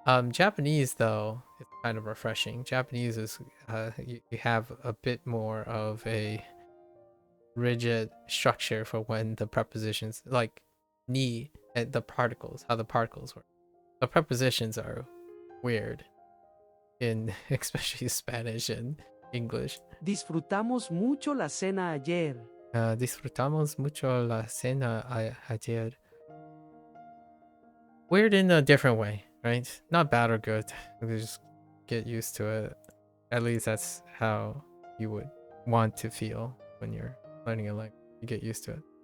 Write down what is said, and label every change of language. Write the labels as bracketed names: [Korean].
[English] Japanese, though, it's kind of refreshing. Japanese is you have a bit more of a rigid structure for when the prepositions, like ni and the particles, how the particles work. The prepositions are weird in especially Spanish and English. [Spanish] Disfrutamos mucho la cena ayer. Disfrutamos mucho la cena ayer. [English] Weird in a different way, right? Not bad or good. You just get used to it. At least that's how you would want to feel when you're learning a language. You get used to it.